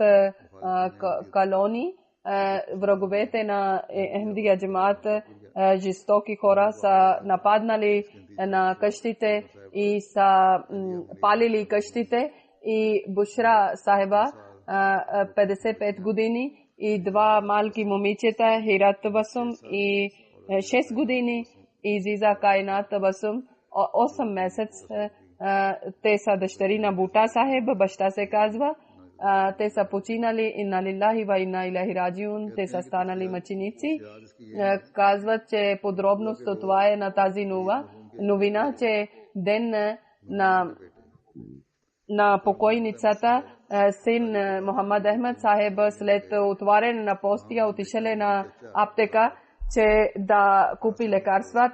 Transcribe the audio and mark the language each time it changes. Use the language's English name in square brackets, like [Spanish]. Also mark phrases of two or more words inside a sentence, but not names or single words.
[Bulgarian] колони враговете на Ахмадия джамаат, жестоки хора са нападнали на къщите и са палили къщите и Бушра сахиба 55 години и 2 малки момичета, Хират Табасум и 6 години и Зиза Кайнат Табасум, 8 месеца. Те са дъщери на Бута Сахеб, баща се казва. Те са починали, [Arabic] إنا لله وإنا إليه راجعون, [Bulgarian] те са станали мъченици. Казват, че подробност от това е на тази новина, че ден на покойницата, син Мохаммад Ахмед Сахеб, след отваряне на постия, отишеле на аптека, че да купи лекарства.